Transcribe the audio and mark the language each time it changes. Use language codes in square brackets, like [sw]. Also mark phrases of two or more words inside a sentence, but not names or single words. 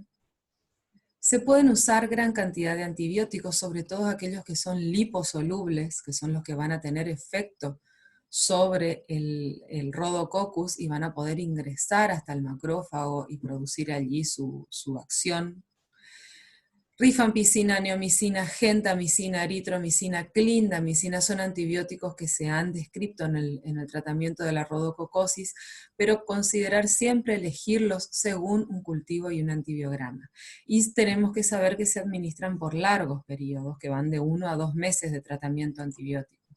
[es] Se pueden usar gran cantidad de antibióticos, sobre todo aquellos que son liposolubles, que son los que van a tener efecto sobre el Rhodococcus y van a poder ingresar hasta el macrófago y producir allí su acción. Rifampicina, neomicina, gentamicina, eritromicina, clindamicina son antibióticos que se han descrito en el tratamiento de la rhodococosis, pero considerar siempre elegirlos según un cultivo y un antibiograma. Y tenemos que saber que se administran por largos periodos, que van de 1 a 2 meses de tratamiento antibiótico.